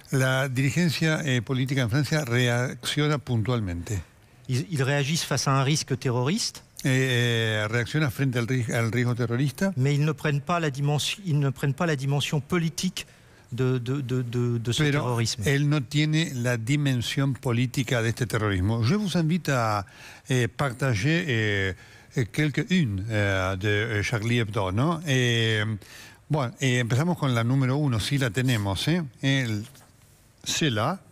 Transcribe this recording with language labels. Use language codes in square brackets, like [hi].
[es] La dirigencia política en Francia reacciona puntualmente. [fr] Ils réagissent face à un risque terroriste. [es] Reacciona frente al riesgo terrorista. [fr] Mais ils ne prennent pas la dimension politique de ce terrorisme. [es] Él no tiene la dimensión política de este terrorismo. [fr] Je vous invite à partager quelques-unes de Charlie Hebdo, [es] ¿no? Bueno, empezamos con la número 1, sí la tenemos, [fr] c'est là.